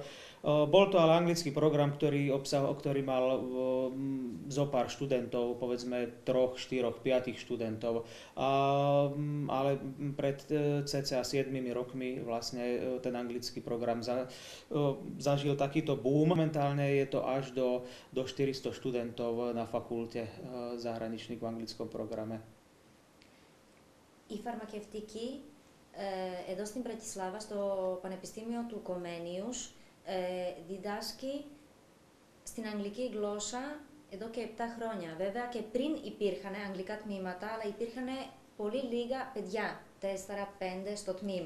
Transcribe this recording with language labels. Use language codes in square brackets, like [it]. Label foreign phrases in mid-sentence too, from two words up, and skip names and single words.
[sk] Bol to ale anglický program, ktorý mal zopár študentov, povedzme 3, 4, 5 študentov. Ale pred cca 7 rokmi vlastne ten anglický program zažil takýto boom. Momentálne je to až do 400 študentov na fakulte zahraničných v anglickom programe. [el] Η φαρμακευτική εδώ στην Πρατισλάβα, στο Πανεπιστήμιο του Κομμένιους, διδάσκει στην αγγλική γλώσσα εδώ και 7 χρόνια. Βέβαια και πριν υπήρχαν αγγλικά τμήματα, αλλά υπήρχαν πολύ λίγα παιδιά, 4-5 στο τμήμα.